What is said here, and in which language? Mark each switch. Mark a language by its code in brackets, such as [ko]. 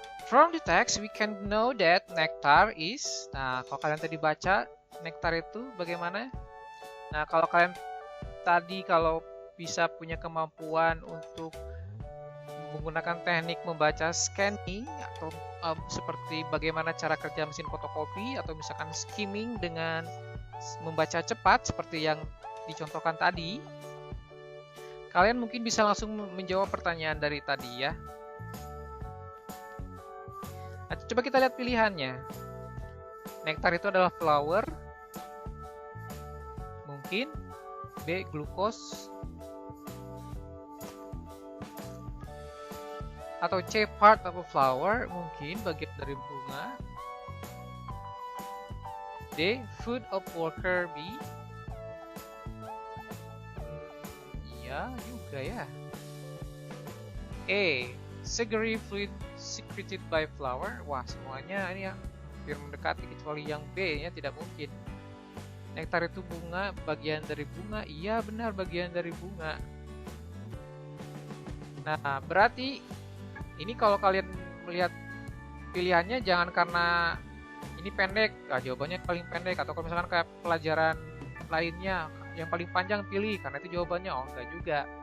[en] From the text, we can know that nectar is. [id] Nah, kalau kalian tadi baca nektar itu bagaimana? Nah, kalau kalian tadi bisa punya kemampuan untuk menggunakan teknik membaca scanning atau seperti bagaimana cara kerja mesin fotokopi atau misalkan skimming dengan membaca cepat seperti yang dicontohkan tadi, kalian mungkin bisa langsung menjawab pertanyaan dari tadi ya. Nah, coba kita lihat pilihannya. Nektar itu adalah flower, mungkin B. Glukos, atau C. [en] Part of a flower, [id] mungkin bagian dari bunga. [en] D. Food of worker bee. [id] Iya juga ya. E. [en] Sugary fluid secreted by flower. [id] Wah, semuanya ini ya hampir mendekati kecuali yang B nya tidak mungkin. Nektar itu bunga, bagian dari bunga. Iya benar, bagian dari bunga. Nah, berarti ini kalau kalian melihat pilihannya jangan karena ini pendek, jawabannya paling pendek, atau kalau misalkan kayak pelajaran lainnya yang paling panjang pilih karena itu jawabannya. Oh, enggak juga.